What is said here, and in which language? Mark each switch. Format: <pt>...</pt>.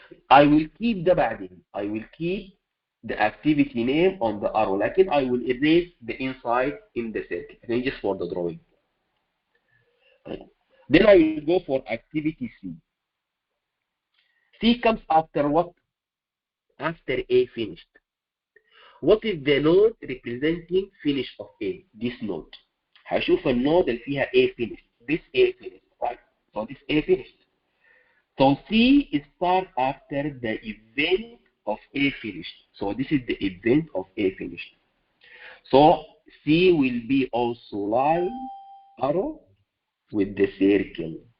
<en>I will keep the</en> <ar>بعدين.</ar> <en>I will keep the activity name on the arrow,</en> <ar>لكن</ar> <en>I will erase the inside in the circle. And just for the drawing. Then I will go for activity C. C comes after what? After A finished. What is the node representing finish of A? This node.</en> <ar>هشوف النود اللي فيها A finished.</ar> <en>This A finished, right? So this A finished. So C is start after the event of A finished. So this is the event of A finished. So C will be also line arrow with the circle.</en>